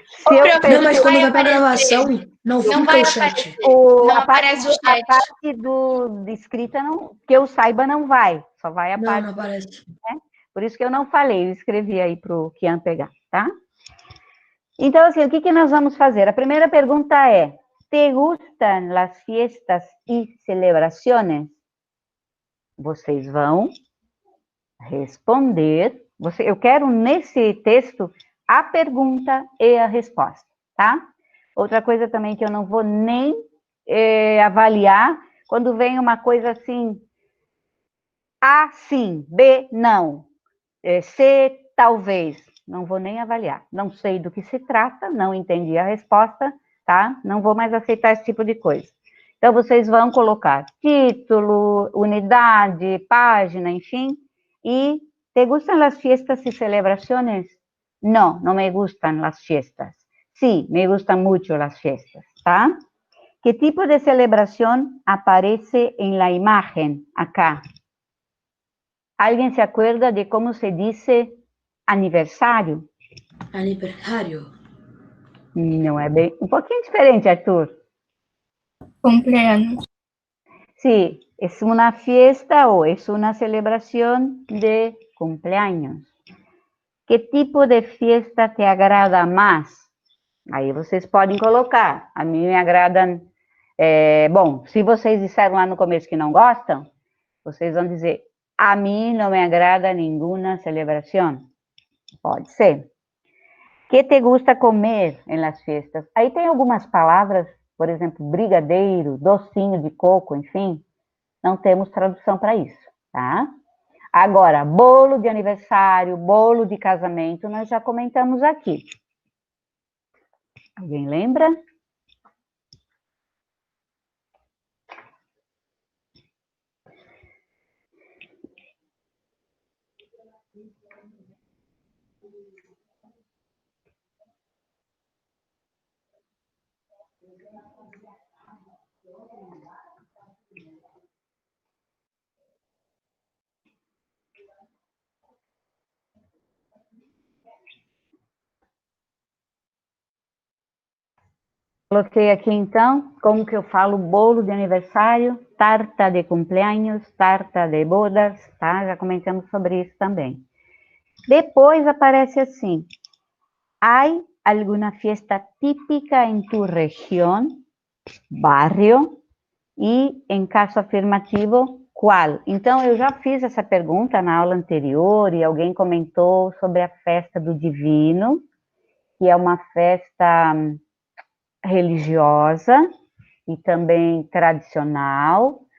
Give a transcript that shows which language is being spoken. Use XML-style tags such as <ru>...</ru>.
<pt>Não, mas quando vai pra gravação, não fica o chat. Não aparece o chat. A parte de escrita, não, que eu saiba, não vai. Só vai a parte... Não aparece. Né? Por isso que eu não falei, eu escrevi aí para o Kian pegar, tá? Então, assim, o que nós vamos fazer? A primeira pergunta é:</pt> <es>¿te gustan las fiestas y celebraciones?</es> <pt>Vocês vão responder. Eu quero nesse texto a pergunta e a resposta, tá? Outra coisa também que eu não vou nem avaliar Quando vem uma coisa assim, A, sim, B, não, C, talvez, não vou nem avaliar. Não sei do que se trata, não entendi a resposta, tá? Não vou mais aceitar esse tipo de coisa. Então, vocês vão colocar título, unidade, página, enfim, e</pt> <es>¿te gustan las fiestas y celebraciones? No, no me gustan las fiestas. Sí, me gustan mucho las fiestas, ¿tá? ¿Qué tipo de celebración aparece en la imagen acá? ¿Alguien se acuerda de cómo se dice aniversario?</es> <pt>Aniversário. Não é bem... Um pouquinho diferente, Arthur.</pt> <es>Cumpleaños. Sí, es una fiesta o es una celebración de cumpleaños. ¿Qué tipo de fiesta te agrada más?</es> <pt>Aí vocês podem colocar. A mim me agradam... bom, se vocês disseram lá no começo que não gostam, vocês vão dizer, a mim não me agrada nenhuma celebração. Pode ser.</pt> <es>Que te gusta comer em las fiestas?</es> <pt>Aí tem algumas palavras, por exemplo, brigadeiro, docinho de coco, enfim, não temos tradução para isso, tá? Agora, bolo de aniversário, bolo de casamento, nós já comentamos aqui. Alguém lembra? Coloquei aqui, então, como que eu falo bolo de aniversário,</pt> <es>tarta de cumpleaños, tarta de bodas,</es> <pt>tá? Já comentamos sobre isso também. Depois aparece assim,</pt> <es>¿hay alguna fiesta típica en tu región, barrio?</es> <pt>E, em caso afirmativo, qual? Então, eu já fiz essa pergunta na aula anterior e alguém comentou sobre a festa do Divino, que é uma festa religiosa e também tradicional.</pt>